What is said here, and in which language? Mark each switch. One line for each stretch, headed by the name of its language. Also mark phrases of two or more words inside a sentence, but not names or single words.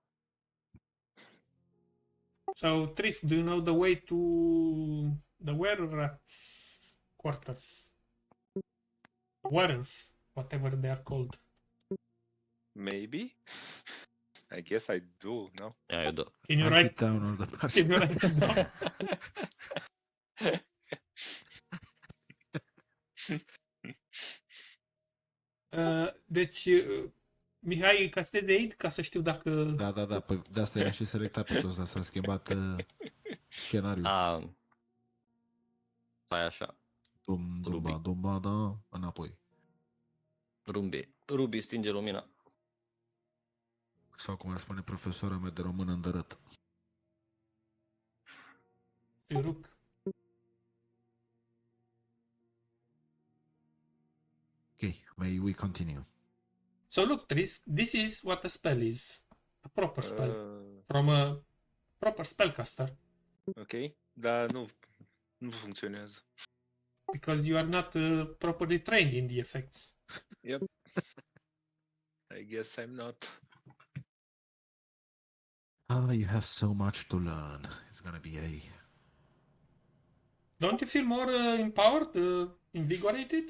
English: So, Trisk, do you know the way to the were-rats quarters? Warrens, whatever they are called. Maybe. I guess I do. No. Yeah, you do. Can you Write write? it down on the Can you write it down?
Romanian: Deci, Mihai, ca să te de aid, ca să știu dacă... Da. Păi de asta era și selectat pe toți, dar s-a schimbat scenariul. Stai așa. Dumba, da, înapoi. Ruby, stinge lumina. Sau cum ar spune profesora mea de română, îndărât. Ruc.
English: Okay, may we continue? So look, Trisk, this is what a spell is. A proper spell. Uh, From a proper spellcaster.
Romanian: ok. Dar nu funcționează.
English: Because you are not properly trained in the effects. Yep. I guess I'm not. You have so much to learn. It's gonna be a... Don't you feel more empowered, invigorated,